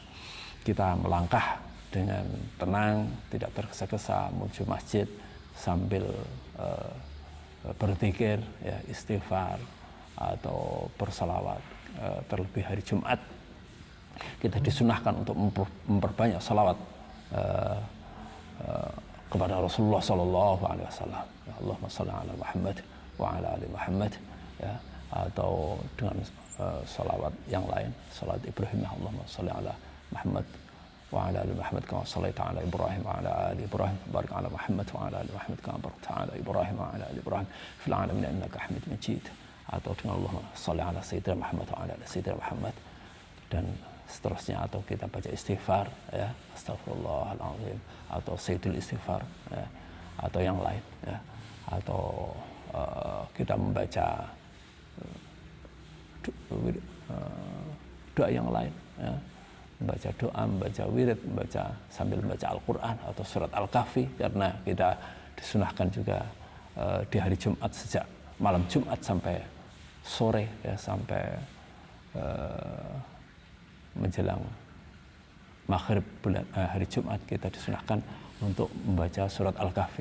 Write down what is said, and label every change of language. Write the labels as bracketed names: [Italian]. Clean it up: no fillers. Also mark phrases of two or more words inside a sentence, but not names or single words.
[Indonesian] Kita melangkah dengan tenang, tidak tergesa-gesa menuju masjid sambil berzikir, istighfar atau bersalawat. Terlebih hari Jumat, kita disunahkan untuk memperbanyak salawat kepada Rasulullah [Arabic] صلى الله عليه وسلم. اللهم صل على محمد وعلى آل محمد, [Indonesian] atau dengan salawat yang lain, [Arabic] salawat Ibrahim, اللهم صل على محمد وعلى آل محمد كما صليت على إبراهيم وعلى آل إبراهيم، بارك على محمد وعلى آل محمد كما باركت على إبراهيم وعلى آل إبراهيم في العالمين إنك حميد مجيد. Atau dengan اللهم صل على سيدنا محمد وعلى آل سيدنا محمد, [Indonesian] dan seterusnya. Atau kita baca istighfar, Astagfirullahaladzim, atau [Arabic] سيد الاستغفار, [Indonesian] atau yang lain, atau kita membaca doa yang lain, membaca doa, membaca wirid, sambil membaca Al-Quran atau surat Al-Kahfi, karena kita disunahkan juga di hari Jumat, sejak malam Jumat sampai sore, sampai menjelang maghrib hari Jumat, kita disunahkan untuk membaca surat Al-Kahfi.